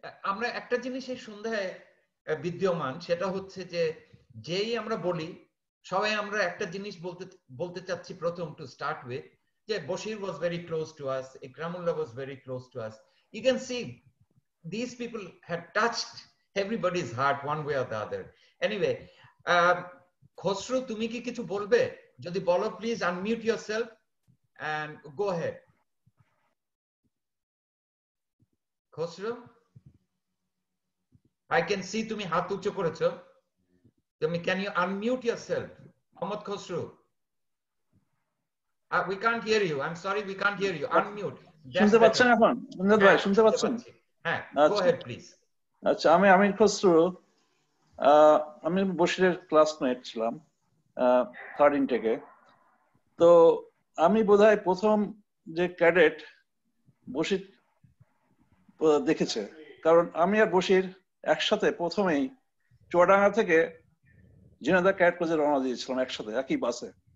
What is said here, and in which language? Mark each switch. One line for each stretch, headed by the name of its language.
Bangla: আমরা একটা জিনিস এই সন্ধ্যায় বিদ্যমান, সেটা হচ্ছে যে যেই আমরা বলি, সবাই আমরা একটা জিনিস বলতে চাচ্ছি প্রথম,
English: to start with,
Bangla: যে
English: Bashir was very close to us,
Bangla: Ikramullah was very close to us.
English: You can see these people had touched everybody's heart one way or the other.
Bangla: Anyway, Khosru, তুমি কি কিছু বলবে? যদি বলো,
English: please unmute yourself and go ahead.
Bangla: Khosru,
English: I can see
Bangla: তুমি হাত উঁচু করেছো।
English: Can you unmute yourself? Mohammad Khosru. We can't hear you. I'm sorry, we can't hear you. Unmute.
Bangla: শুনতে পাচ্ছেন এখন? আমজাদ ভাই শুনতে পাচ্ছেন?
English: হ্যাঁ, go ahead please.
Bangla: আচ্ছা, আমি আমির খসরু। আমি বশিরের ক্লাসমেট ছিলাম 3rd ইনটেকে। তো আমি বোধহয় প্রথম যে ক্যাডেট বশির দেখেছে, কারণ আমি আর বশির একসাথে প্রথমেই চুয়াডাঙ্গা থেকে ঝিনাইদহ ক্যাডেট কলেজে রওনা দিয়েছিলাম একসাথে একই বাসে।